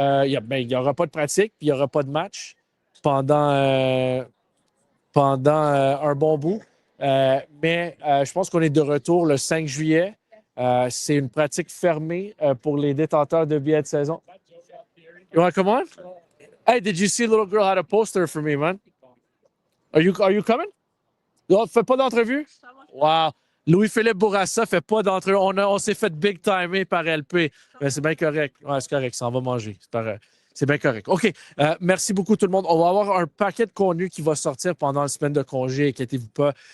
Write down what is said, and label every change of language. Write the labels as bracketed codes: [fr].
[fr] Il n'y aura pas de pratique, puis il n'y aura pas de match pendant un bon bout. Mais je pense qu'on est de retour le 5 juillet. C'est une pratique fermée pour les détenteurs de billets de saison. [en] You want to come on? Hey, did you see a little girl had a poster for me, man? Are you coming? [fr] Non, fais pas d'entrevue? Wow. Louis-Philippe Bourassa fait pas d'entrevue. On s'est fait big timer par LP. Mais c'est bien correct. Ouais, c'est correct. Ça en va manger. C'est bien correct. OK. Merci beaucoup, tout le monde. On va avoir un paquet de contenu qui va sortir pendant la semaine de congé. Inquiétez-vous pas.